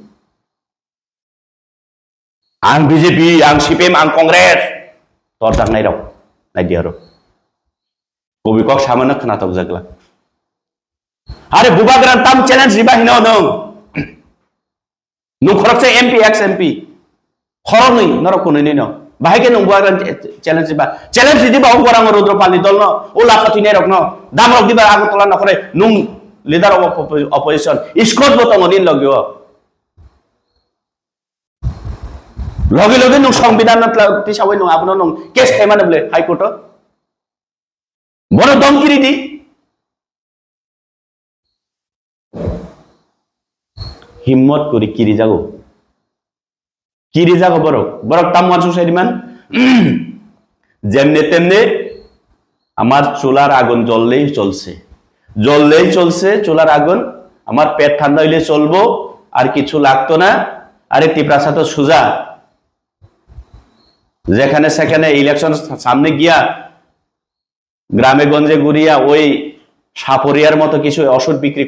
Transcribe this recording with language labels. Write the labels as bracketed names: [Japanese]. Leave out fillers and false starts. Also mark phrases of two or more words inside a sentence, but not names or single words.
[Kok Borok] ang BJP ang CPM ang Congress torjak nai rok nai dia rok kobi kok samana khana tok jagla Are bubagram tam challenge riba hino no. Nung khorok se MP ex MP. Khorok ni norok kunoi ni no. Bahai ke nung bubagram challenge riba. Challenge di ba orang Rudra Pal ni dol no. Ola khati ne rok no. Dam rok di ba agu tola na khore nung [English] leader of opposition. [Kok Borok] Iskot botong onin logyo. Logi logi nung সংবিধান na tisawai nung apuno nung case khai mane bole [English] high court. [Kok Borok] Bono dom kiri di. Himmot kuri kiri jago borok tam মানুষ সাইদিমান [Bangla] যেমনে তেমনে আমার চুলার আগুন জ্বললেই চলছে চুলার আগুন আমার পেট ঠান্ডা হইলে চলবো আর কিছু লাগতো না আরে টিপ্রাসা তো সুজা যেখানে সেখানে ইলেকশন সামনে গিয়া গ্রামে গঞ্জে ঘুরিয়া ওই সাপরিয়ার মতো কিছু ওষুধ বিক্রি